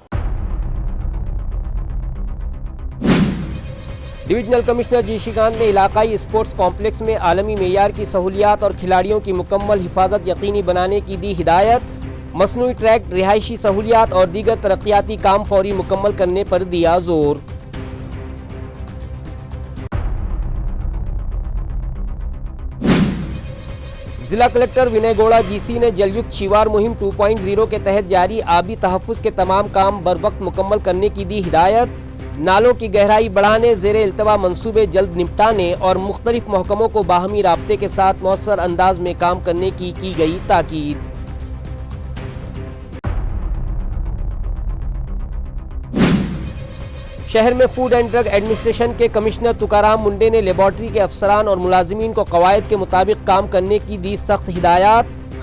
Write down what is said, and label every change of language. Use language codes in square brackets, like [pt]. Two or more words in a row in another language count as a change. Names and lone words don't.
[en] divisional commissioner [ur] جی شریکانت نے علاقائی [en] sports complex [ur] میں عالمی معیار کی سہولیات اور کھلاڑیوں کی مکمل حفاظت یقینی بنانے کی دی ہدایت۔ مصنوعی ٹریک، رہائشی سہولیات اور دیگر ترقیاتی کام فوری مکمل کرنے پر دیا زور۔ ضلع کلکٹر ونے گوڑا GC نے جل یکت شیوار مہم 2.0 کے تحت جاری آبی تحفظ کے تمام کام بروقت مکمل کرنے کی دی ہدایت۔ نالوں کی گہرائی بڑھانے، زیر التواء منصوبے جلد نپٹانے اور مختلف محکموں کو باہمی رابطے کے ساتھ مؤثر انداز میں کام کرنے کی گئی تاکید۔ شہر میں فوڈ اینڈ ڈرگ ایڈمنسٹریشن کے کمشنر تکارام منڈے نے لیبارٹری کے افسران اور ملازمین کو قواعد کے مطابق کام کرنے کی دی سخت ہدایات۔